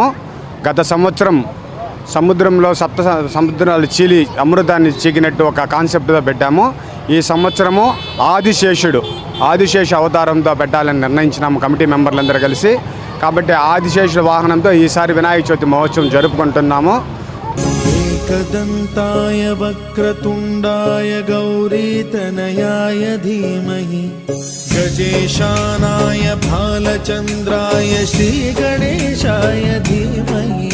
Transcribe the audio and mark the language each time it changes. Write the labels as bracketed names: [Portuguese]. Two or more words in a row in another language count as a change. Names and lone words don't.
[Telugu] గత సంవత్సరం సముద్రంలో సముద్రాలు చీలి అమృతాన్ని చీకినట్టు ఒక కాన్సెప్ట్తో పెట్టాము. ఈ సంవత్సరము ఆదిశేష అవతారంతో పెట్టాలని నిర్ణయించినాము కమిటీ మెంబర్లందరూ కలిసి. కాబట్టి ఆదిశేషుల వాహనంతో ఈసారి వినాయక చవితి మహోత్సవం జరుపుకుంటున్నాము. [Sanskrit] एकदन्ताय वक्रतुण्डाय गौरीतनयाय धीमहि गजेशानाय भालचन्द्राय श्रीगणेशाय धीमहि.